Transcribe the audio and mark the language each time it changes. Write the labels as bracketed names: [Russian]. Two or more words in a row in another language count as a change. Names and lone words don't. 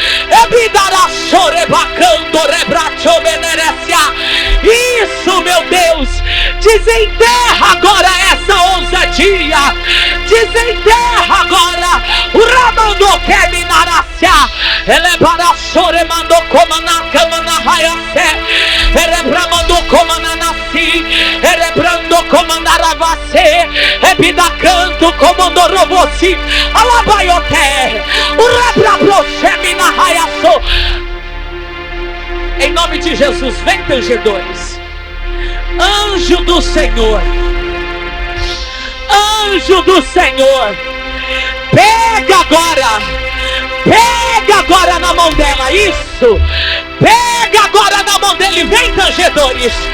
[Portuguese] Isso, meu Deus, desenterra agora essa ousadia. Desenterra agora o Ramando Keminaracia. Ele para chore mandou comanaka manahayase. Ele bramando comananasi. Ele brando comandaravase. Ebida canto comandorovosi. Alabaiote. O Rabraprochemi nahayaso. Em nome de Jesus, vem, tangedores. Anjo do Senhor, anjo do Senhor, pega agora na mão dela, isso, pega agora na mão dele, vem, tangedores,